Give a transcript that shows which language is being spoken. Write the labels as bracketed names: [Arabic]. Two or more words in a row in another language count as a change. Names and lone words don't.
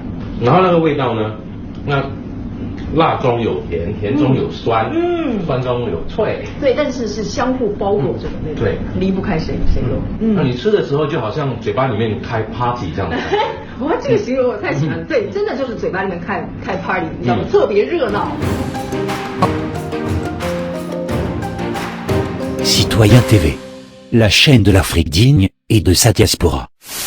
[Chinese] 然后那个味道呢，那辣中有甜，甜中有酸，酸中有脆。对，但是是相互包裹着的那种，对，离不开谁都。那你吃的时候就好像嘴巴里面开 party 这样子。哇，这个形容我太喜欢了。对，真的就是嘴巴里面开 party， 你知道吗？特别热闹。 [French] Citoyen TV, la chaîne de l'Afrique digne et de sa diaspora.